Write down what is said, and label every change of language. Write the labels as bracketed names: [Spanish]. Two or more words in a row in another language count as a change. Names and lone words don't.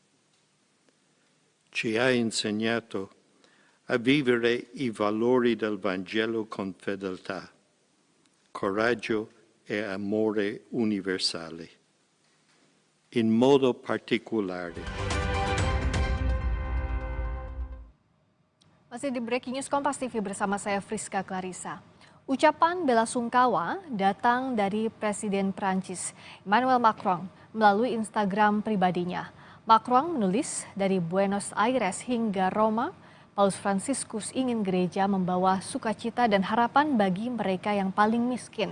[Italian] Ci ha insegnato a vivere i valori del Vangelo con fedeltà, coraggio e amore universale. In modo particolare. [Indonesian] Masih di Breaking News Kompas TV bersama saya Friska Clarissa. Ucapan bela sungkawa datang dari Presiden Prancis Emmanuel Macron melalui Instagram pribadinya. Macron menulis, dari Buenos Aires hingga Roma, Paus Fransiskus ingin gereja membawa sukacita dan harapan bagi mereka yang paling miskin.